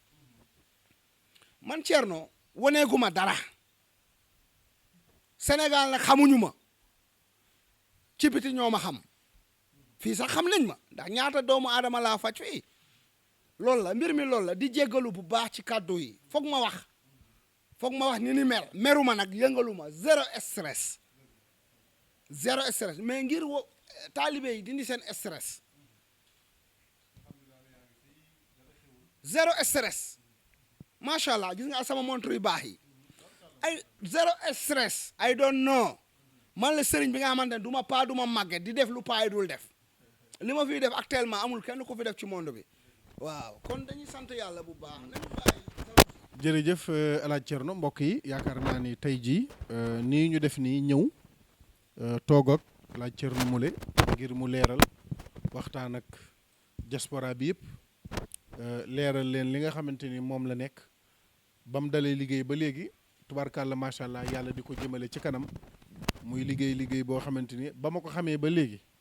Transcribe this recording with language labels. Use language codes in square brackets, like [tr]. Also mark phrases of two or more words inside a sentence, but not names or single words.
[wo] man Thierno waneeguma dara Sénégal nag xamuñu ma ci biti ñoo ma xam fii sax xam nañ ma ndax ñaata doomu aadama laa faj fii loolu la mbir mi loolu la di jéggalu bu baax ci kàddu yi foog ma wax ni mel meruma nag yëngalu ma [fr] zéro stress [wo] mais ngir taalibe yi dindi seen stress [fr] zéro stress [ar] macha allah [wo] gis nga sama montre yu baax yi ay [fr] zéro stress [en] I don't know [wo] man la sëriñ bi nga xamante ne du ma paa du ma màgget di def lu paa yi dul def li ma fiy def actuellement amul kenn ko fi def ci monde bi waaw kon dañuy sant yàlla bu baax nañu bàyyi. jërëjëf El Hadj Thierno mbokk yi yaakaar naa ni tey jii nii ñu def nii ñëw toog ak El Hadj Thierno Moule ngir mu leeral waxtaan ak diaspora bi yëpp leeral leen li nga xamante ni moom la nekk ba mu dalee liggéey ba léegi tubaarkàlla [ar] macha allah [wo] yàlla di ko jëmale ci kanam muy liggéey boo xamante ni ba ma ko xamee ba léegi